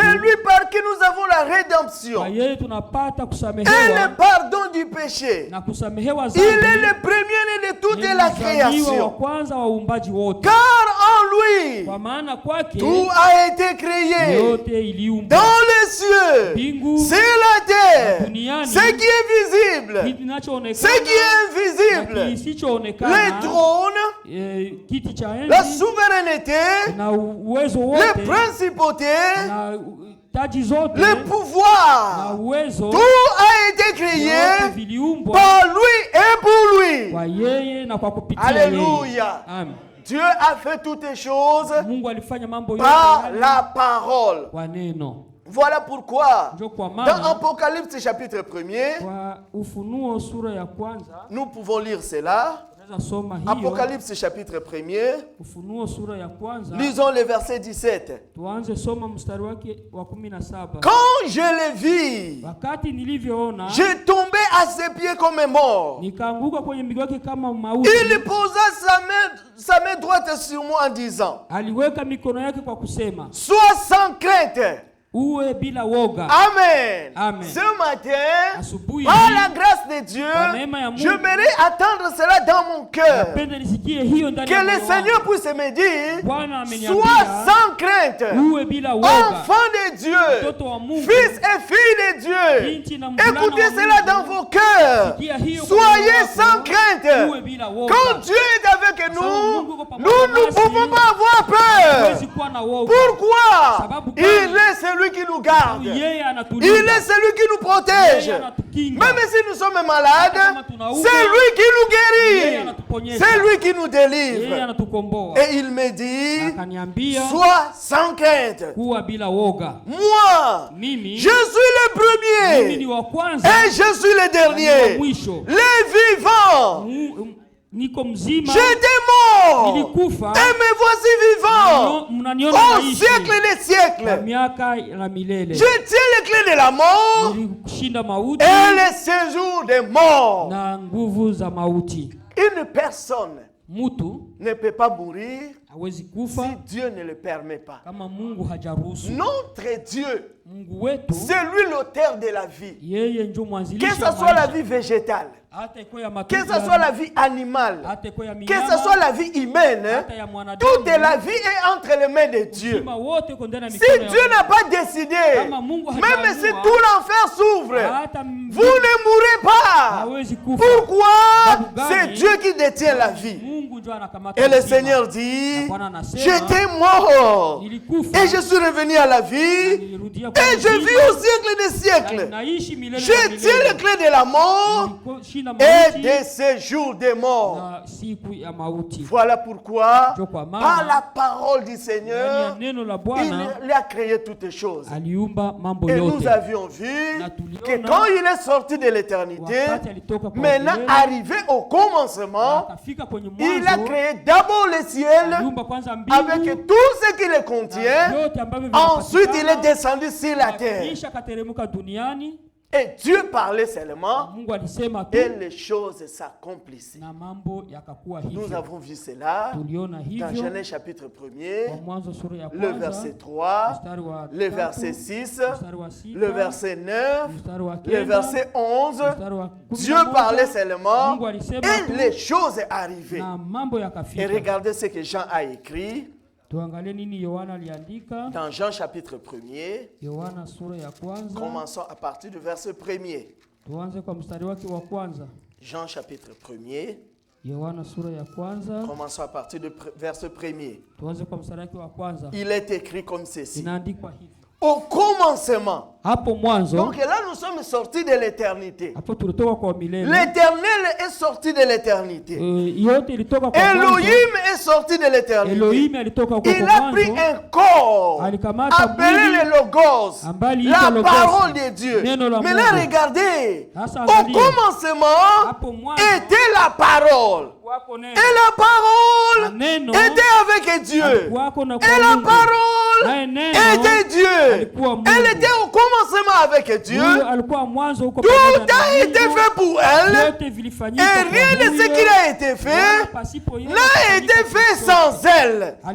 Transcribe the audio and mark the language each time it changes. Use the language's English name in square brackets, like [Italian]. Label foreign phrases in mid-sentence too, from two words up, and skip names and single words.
[French] C'est lui par qui nous avons la rédemption. [Swahili] Kwa yeye tunapata [French] Et [Swahili] kusamehewa [French] le pardon du péché. [Swahili] na kusamehewa [French] Il [Swahili] dhambi. [French] est le premier de toute [Swahili] Ni [French] la [Swahili] mzaliwa wa [French] création. [Swahili] kwanza wa uumbaji wote. [French] Car en lui, [Swahili] Kwa maana kwake [French] tout a été créé. [Swahili] yote iliumbwa. [French] Dans les cieux, [Swahili] Mbingu, [French] c'est la terre, [Swahili] duniani, [French] ce qui est visible, [Swahili] kinachoonekana [French] ce qui est [Swahili] na [French] invisible, [Swahili] kisichoonekana, [French] les trônes, [Swahili] kiti cha [French] la [Swahili] enzi [French] souveraineté, [Swahili] na uwezo [French] les [Swahili] wote [French] principautés, [Swahili] na taji zote [French] les [Swahili] na [French] pouvoirs. [Swahili] uwezo [French] Tout a été [Swahili] yote [French] créé [Swahili] viliumbwa [French] par lui et pour lui. [Swahili] kwa yeye na kwa kupitia yeye. [French] Alléluia. [Swahili] Amen. [French] Dieu a fait toutes les choses [Swahili] Mungu alifanya mambo yote [French] par [Swahili] yale [French] la parole. [Swahili] kwa neno. [French] Voilà pourquoi, [Swahili] Ndio kwa [French] dans [Swahili] maana [French] Apocalypse chapitre 1er, [Swahili] kwa Ufunuo sura ya kwanza [French] nous pouvons lire cela. [Swahili] tunaweza soma hiyo. [French] Apocalypse chapitre 1er, [Swahili] Ufunuo sura ya kwanza [French] lisons le verset 17. [Swahili] tuanze soma mstari wake wa 17. [French] Quand je le vis, [Swahili] Wakati nilivyoona [French] je tombais à ses pieds comme mort. [Swahili] nikaanguka kwenye miguu yake kama mauti. [French] Il posa sa main droite sur moi en disant, [Swahili] Aliweka mikono yake kwa kusema, [French] sois sans crainte. [Swahili] uwe bila woga. [French] Amen. [Swahili] Amen. [French] Ce matin, [Swahili] Asubuhi [French] par la grâce de Dieu, [Swahili] kwa neema ya Mungu, [French] j'aimerais attendre cela dans mon cœur. [Swahili] napenda nisikie hiyo ndani [French] Que [Swahili] ya [French] le [Swahili] moyo wangu. [French] Seigneur puisse me dire, [Swahili] Bwana ameniambia, [French] sois sans crainte, [Swahili] uwe bila woga. [French] enfant de Dieu, [Swahili] Mtoto wa Mungu, [French] fils et fille de Dieu. [Swahili] binti na mvulana [French] Écoutez [Swahili] wa [French] cela [Swahili] Mungu. [French] dans vos cœurs. [Swahili] Sikia hiyo kwa [French] Soyez [Swahili] moyo wako, [French] sans crainte. [Swahili] uwe bila woga. [French] Quand Dieu est avec nous, [Swahili] Mungu yuko pamoja [French] nous ne [Swahili] nasi, [French] pouvons pas avoir [Swahili] huwezi [French] peur. [Swahili] kuwa na woga. [French] Pourquoi? [Swahili] Sababu [French] Il [Swahili] gani? [French] est celui qui nous garde. [Swahili] Yeye [French] Il [Swahili] anatulinda. [French] est celui qui nous protège. [Swahili] Yeye anatukinga. [French] Même si nous sommes malades, [Swahili] Kama tunaumwa, [French] c'est lui qui nous [Swahili] yeye [French] guérit. [Swahili] anatuponyesha. [French] C'est lui qui nous [Swahili] Yeye [French] délivre. [Swahili] anatukomboa. [French] Et il me dit, [Swahili] Akaniambia [French] sois sans crainte. [Swahili] kuwa bila woga. [French] Moi, [Swahili] Mimi [French] je suis le [Swahili] mimi ni [French] premier [Swahili] wa kwanza [French] et je suis le [Swahili] na ni wa [French] dernier. [Swahili] mwisho. [French] Les vivants. [Swahili] Niko mzima, [French] J'étais mort. [Swahili] nilikufa, [French] Et me voici vivant. [Swahili] mnaniona [French] Au [Swahili] naishi [French] siècle des [Swahili] kwa [French] siècles. [Swahili] miaka na milele. [French] Je tiens les clés de la mort [Swahili] Nilishinda mauti [French] et les séjours des morts. [Swahili] na nguvu za mauti. [French] Une personne [Swahili] Mtu [French] ne peut pas mourir [Swahili] hawezi [French] si [Swahili] kufa [French] Dieu ne le permet pas. [Swahili] kama Mungu hajaruhusu. [French] Notre Dieu, [Swahili] Mungu wetu [French] c'est lui l'auteur de la vie. [Swahili] yeye ndio [French] Que [Swahili] mwanzilishi [French] ce [Swahili] wa [French] soit la [Swahili] maisha. [French] vie végétale, [Swahili] Hata ikuwe ya [French] que [Swahili] matunda, [French] ce soit la vie animale, [Swahili] hata ikuwe ya [French] que [Swahili] minyama, [French] ce soit la vie humaine, [Swahili] hata ya mwanadamu, [French] toute la vie est entre les mains de Dieu. [Swahili] uzima wote uko ndani ya [French] Si [Swahili] mikono ya [French] Dieu [Swahili] Mungu. [French] n'a pas décidé, [Swahili] Kama Mungu [French] même [Swahili] hajaamua, [French] si tout l'enfer s'ouvre, [Swahili] hata [French] vous ne mourrez pas. [Swahili] hawezi kufa. [French] Pourquoi? [Swahili] Sababu gani? [French] C'est Dieu qui détient la vie. [Swahili] Mungu ndio anakamata [French] Et le [Swahili] uzima. [French] Seigneur dit, [Swahili] Na Bwana anasema, [French] j'étais mort [Swahili] nilikufa, [French] et je suis revenu à la vie [Swahili] nilirudia kwa [French] et je [Swahili] uzima, [French] vis au siècle des [Swahili] na [French] siècles. [Swahili] naishi milele [French] Je [Swahili] na [French] tiens les [Swahili] milele. [French] clés de la mort [Swahili] Nilishinda [French] et [Swahili] mauti [French] de ces jours des morts. [Swahili] na siku ya mauti. [French] Voilà pourquoi, [Swahili] Ndio kwa [French] par [Swahili] maana [French] la parole du [Swahili] ndani ya [French] Seigneur, [Swahili] neno la Bwana [French] il a créé toutes les choses. [Swahili] aliumba mambo [French] Et nous [Swahili] yote. [French] avions vu [Swahili] Na tuliona [French] que quand il est sorti de l'éternité, [Swahili] wakati alitoka kwa [French] maintenant [Swahili] milele, [French] arrivé au commencement, [Swahili] akafika kwenye [French] il a [Swahili] mwanzo, [French] créé d'abord le ciel [Swahili] aliumba kwanza mbingu [French] avec tout ce qui le contient. [Swahili] vyote ambavyo [French] Ensuite, il est [Swahili] vinapatikana, [French] descendu sur la terre. [Swahili] kisha akateremka duniani. [French] Et Dieu parlait seulement [Swahili] Mungu alisema tu [French] et les choses s'accomplissaient. [Swahili] na mambo yakakuwa [French] Nous [Swahili] hivyo. [French] avons vu cela [Swahili] Tuliona [French] dans [Swahili] hivyo [French] Genèse chapitre [Swahili] kwa [French] 1er, [Swahili] Mwanzo sura ya [French] le [Swahili] kwanza [French] verset 3, [Swahili] mstari wa [French] le [Swahili] tatu, [French] verset 6, [Swahili] mstari wa sita, [French] le verset 9, [Swahili] mstari wa [French] le [Swahili] kenda, [French] verset 11. [Swahili] mstari wa kumi [French] Dieu [Swahili] na moja. [French] parlait seulement [Swahili] Mungu alisema [French] et [Swahili] tu [French] les choses arrivaient. [Swahili] na mambo [French] Et [Swahili] yakafika. [French] regardez ce que Jean a écrit [Swahili] Tuangalie nini Yohana aliandika. [French] dans Jean chapitre 1er. [Swahili] Yohana sura ya kwanza, [French] Commençons à partir du verset 1er. [Swahili] tuanze kwa mstari wake wa kwanza. [French] Jean chapitre 1er. [Swahili] Yohana sura ya kwanza, [French] Commençons à partir du verset 1er. [Swahili] tuanze kwa mstari wake wa kwanza. [French] Il est écrit comme ceci. [Swahili] Inaandikwa hivi: [French] Au commencement. [Swahili] hapo mwanzo, [French] Donc là, nous sommes sortis de l'éternité. [Swahili] hapo tulitoka kwa milele. [French] L'éternel est sorti de l'éternité. [Swahili] Yote ilitoka kwa mwanzo. [French] Elohim est sorti de l'éternité. [Swahili] Elohim alitoka kwa [French] Il a pris [Swahili] mwanzo, [French] un corps [Swahili] alikamata [French] appelé [Swahili] mwili [French] le Logos, [Swahili] ambaye [French] la [Swahili] aliitwa Logos, [French] parole de Dieu. [Swahili] neno la [French] Maintenant, [Swahili] Mungu. [French] regardez. [Swahili] Sasa [French] Au [Swahili] angalia. [French] commencement [Swahili] Hapo mwanzo [French] était la parole. Et la parole était avec Dieu. Et la parole était Dieu. Elle était au commencement avec Dieu. Tout a été fait pour elle. Et rien de ce qui a été fait n'a été fait sans elle.